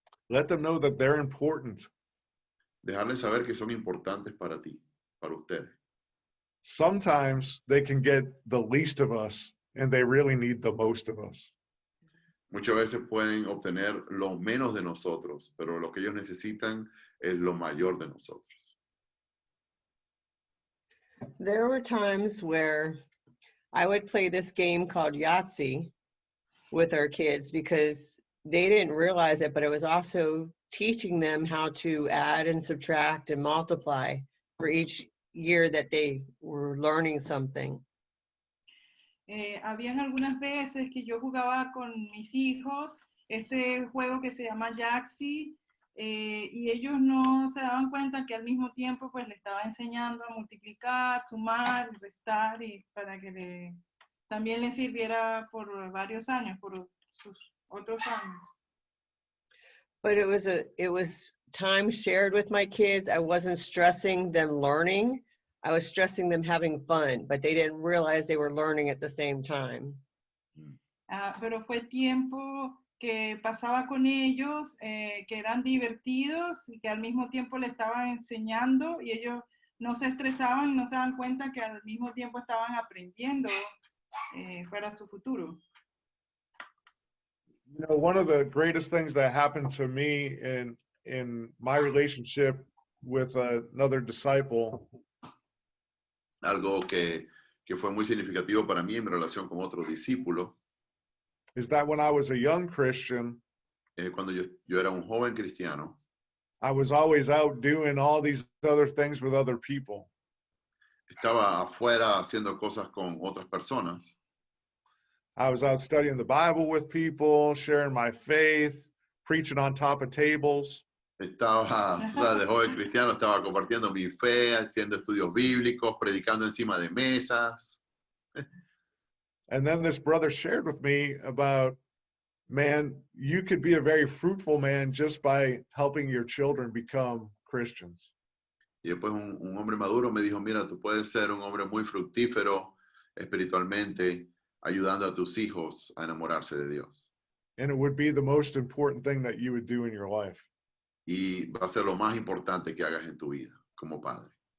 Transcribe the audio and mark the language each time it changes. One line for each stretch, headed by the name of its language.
English: Let them know that they're important.
Spanish: Dejarles saber que son importantes para ti, para ustedes.
English: Sometimes they can get the least of us, and they really need the most of us.
Spanish: Muchas veces pueden obtener lo menos de nosotros, pero lo que ellos necesitan es lo mayor de nosotros.
English: There were times where I would play this game called Yahtzee with our kids because they didn't realize it, but it was also teaching them how to add and subtract and multiply for each year that they were learning something.
Spanish: Habían algunas veces que yo jugaba con mis hijos este juego que se llama Yahtzee, y ellos no se daban cuenta que al mismo tiempo pues le estaba enseñando a multiplicar, sumar, restar, y para que también les sirviera por varios años, por sus otros años.
English: But it was time shared with my kids. I wasn't stressing them learning. I was stressing them having fun, but they didn't realize they were learning at the same time.
Spanish: Pero fue tiempo que pasaba con ellos, que eran divertidos y que al mismo tiempo le estaban enseñando, y ellos no se estresaban y no se dan cuenta que al mismo tiempo estaban aprendiendo para su futuro.
English: You know, one of the greatest things that happened to me in my relationship with another disciple
Spanish: Algo que fue muy significativo para mí en mi relación con otro discípulo,
English: is that when I was a young Christian,
Spanish: cuando yo era un joven cristiano,
English: I was always out doing all these other things with other people.
Spanish: estaba afuera haciendo cosas con otras personas.
English: I was out studying the Bible with people, sharing my faith, preaching on top of tables.
Spanish: Estaba, o sea, de joven cristiano, estaba compartiendo mi fe, haciendo estudios bíblicos, predicando encima de mesas.
English: And then this brother shared with me about, man, you could be a very fruitful man just by helping your children become Christians.
Spanish: Y después un hombre maduro me dijo, mira, tú puedes ser un hombre muy fructífero espiritualmente, ayudando a tus hijos a enamorarse de Dios.
English: And it would be the most important thing that you would do in your life.
Spanish: y va a ser lo más importante que hagas en tu vida como padre.